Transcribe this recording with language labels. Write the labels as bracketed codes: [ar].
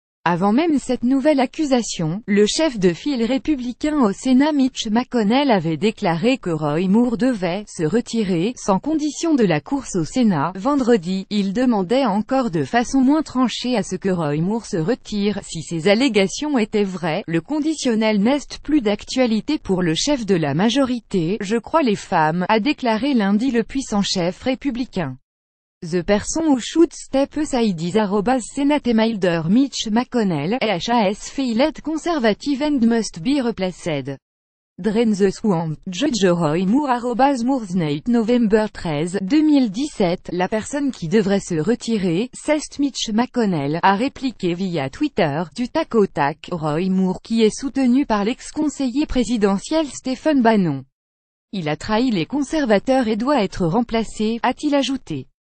[fr] Avant même cette nouvelle accusation, le chef de file républicain au Sénat Mitch McConnell avait déclaré que Roy Moore devait se retirer, sans condition de la course au Sénat. Vendredi, il demandait encore de façon moins tranchée à ce que Roy Moore se retire. Si ces allégations étaient vraies, le conditionnel n'est plus d'actualité pour le chef de la majorité. Je crois les femmes, a déclaré lundi le puissant chef républicain. [en] The person who should step aside is @Senate Mitch McConnell, has failed conservative and must be replaced. Drain the swamp, Judge Roy Moore @Mooresnate November 13, 2017. [fr] La personne qui devrait se retirer, c'est Mitch McConnell, a répliqué via Twitter, du tac au tac, Roy Moore, qui est soutenu par l'ex-conseiller présidentiel Stephen Bannon. Il a trahi les conservateurs et doit être remplacé, a-t-il ajouté.